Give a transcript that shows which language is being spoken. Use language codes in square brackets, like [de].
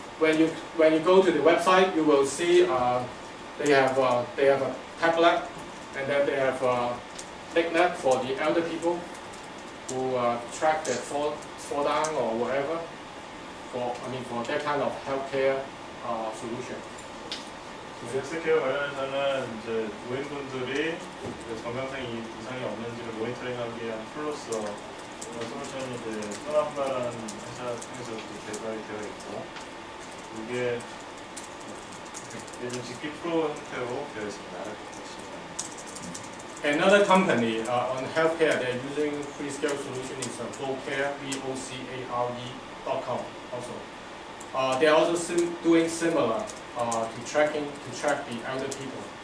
[en] when you go to the website, you will see they have a tablet, and then they have a LinkNet for the elder people who track their fall down or whatever. For that kind of healthcare solution. [ko] 헬스케어 관련해서는 이제 노인분들이 정상성 이상이 없는지를 모니터링하기 위한 툴로서 이런 솔루션이 이제 소남바라는 회사 통해서 개발이 되어 있고, 이게 요즘 직비 프로 형태로 되어 있습니다. [en] Another company on healthcare they're using Freescale solution is Vocare, VOCARE.com also. They're also doing similar to track the elder people.